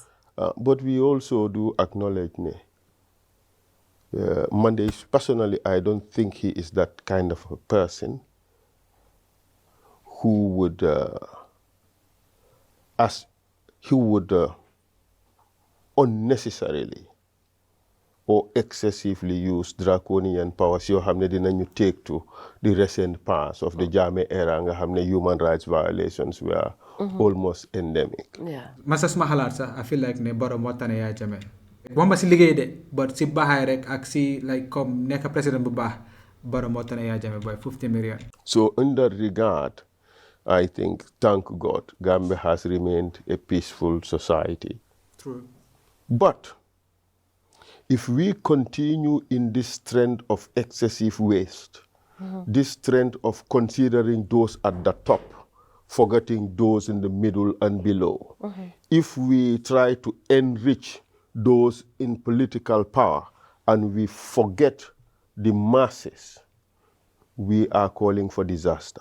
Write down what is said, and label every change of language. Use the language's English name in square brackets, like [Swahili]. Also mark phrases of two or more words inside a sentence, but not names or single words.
[English] But we also do acknowledge Monday, personally, I don't think he is that kind of a person who would unnecessarily or excessively use draconian powers [Wolof] yoo xam ne dinañu [English] take to the recent past of the Jammeh era [Wolof] nga xam ne [English] human rights violations were almost endemic. Yeah. [Wolof] Masa suma xalaat sax [English] I feel like [Wolof] ne Barrow moo tane Yahya Jammeh. Wax ma si liggéey de but si baaxaay rek ak si like comme nekk président bu baax Barrow moo tane Yahya Jammeh [English] by 50 million. So in that regard, I think, thank God, Gambia has remained a peaceful society. True. But if we continue in this trend of excessive waste, this trend of considering those at the top, forgetting those in the middle and below, if we try to enrich those in political power and we forget the masses, we are calling for disaster.